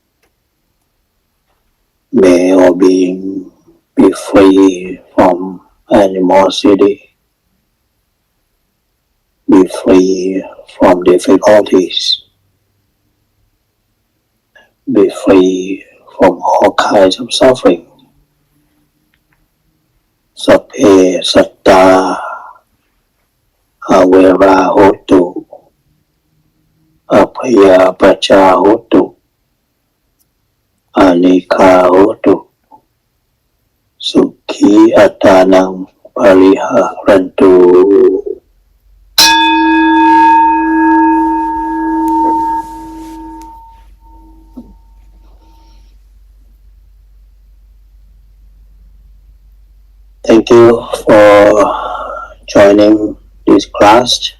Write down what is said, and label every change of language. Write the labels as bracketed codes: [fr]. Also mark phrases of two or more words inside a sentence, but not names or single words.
[en] May all being be free from animosity, be free from difficulties, be free from all kinds of suffering. [pi] Sappe satta avera hotu, apaya pacha hotu, anika hotu, sukhi atanang pariharantu. [en] Thank you for joining this class.